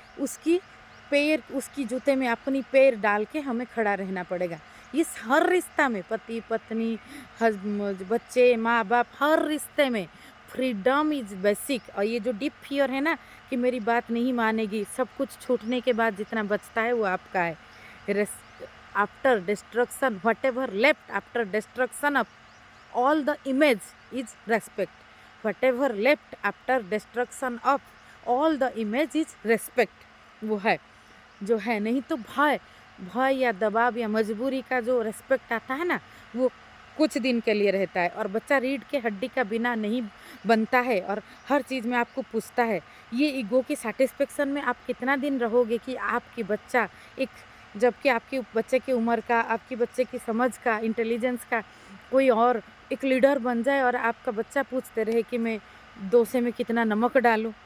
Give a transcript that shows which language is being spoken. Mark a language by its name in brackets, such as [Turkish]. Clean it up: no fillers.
[Hindi] उसकी पैर, उसकी जूते में अपनी पैर डाल के हमें खड़ा रहना पड़ेगा। इस हर रिश्ता में, पति पत्नी, बच्चे, माँ बाप, हर रिश्ते में [English] Freedom is basic. [Hindi] और ये जो डीप फियर है ना कि मेरी बात नहीं मानेगी, सब कुछ छूटने के बाद जितना बचता है वो आपका है। [English] After destruction, whatever left after destruction of all the image is respect. Whatever left after destruction of all the image is respect. [Hindi] वो है जो है। नहीं तो भय, भय या दबाव या मजबूरी का जो रेस्पेक्ट आता है ना, वो कुछ दिन के लिए रहता है। और बच्चा रीढ़ के हड्डी का बिना नहीं बनता है और हर चीज़ में आपको पूछता है। ये ईगो की सेटिस्फेक्शन में आप कितना दिन रहोगे कि आपकी बच्चा एक, जबकि आपके बच्चे की उम्र का, आपकी बच्चे की समझ का, इंटेलिजेंस का कोई और एक लीडर बन जाए और आपका बच्चा पूछते रहे कि मैं डोसे में कितना नमक डालूं।